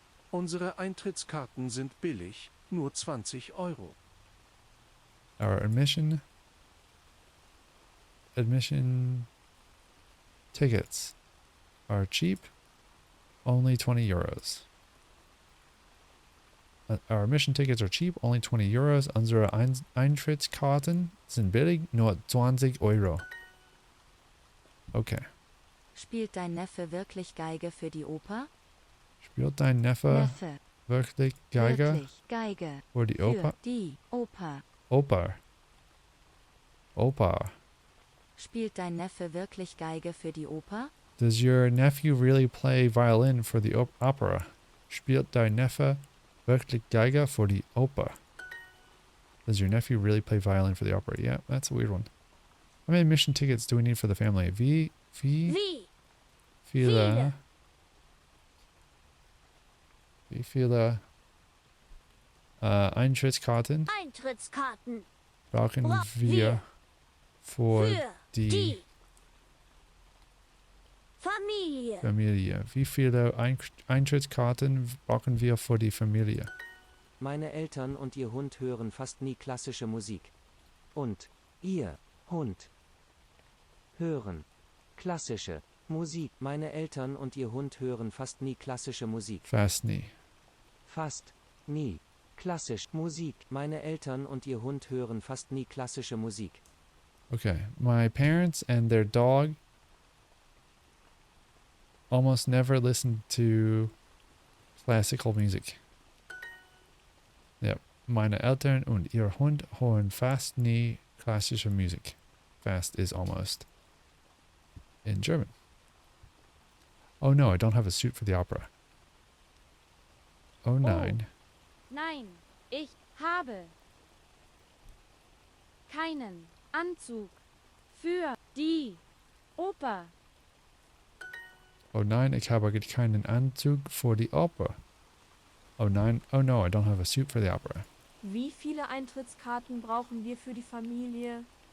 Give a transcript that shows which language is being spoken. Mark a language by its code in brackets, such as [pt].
[de] Unsere Eintrittskarten sind billig, nur 20 Euro. [en] Our admission tickets are cheap, only 20 euros. Our admission tickets are cheap, only 20 euros. [de] Unsere Eintrittskarten sind billig, nur 20 Euro. Okay. Spielt dein Neffe wirklich Geige für die Oper? Spielt dein Neffe wirklich Geige Wirklich Geige für die für Oper? die Oper. Oper. Spielt dein Neffe wirklich Geige für die Oper? [en] Does your nephew really play violin for the opera? [de] Spielt dein Neffe wirklich Geige für die Oper? [en] Does your nephew really play violin for the opera? Yeah, that's a weird one. How many admission tickets do we need for the family? [de] Wie viele Eintrittskarten brauchen wir für die Familie? Wie viele Eintrittskarten brauchen wir für die Familie? Meine Eltern und ihr Hund hören fast nie klassische Musik. Und ihr Hund hören klassische Musik. Meine Eltern und ihr Hund hören fast nie klassische Musik. Fast nie. Fast nie klassische Musik. Meine Eltern und ihr Hund hören fast nie klassische Musik. Okay. [en] My parents and their dog almost never listen to classical music. Yep. [de] Meine Eltern und ihr Hund hören fast nie klassische Musik. [en] Fast is almost in German. Oh no, I don't have a suit for the opera. [de] Oh nein. Nein, ich habe keinen Anzug für die Oper. Oh nein, ich habe keinen Anzug für die Oper. Oh nein, [en] oh no, I don't have a suit for the opera. [de] Wie viele Eintrittskarten brauchen wir für die Familie?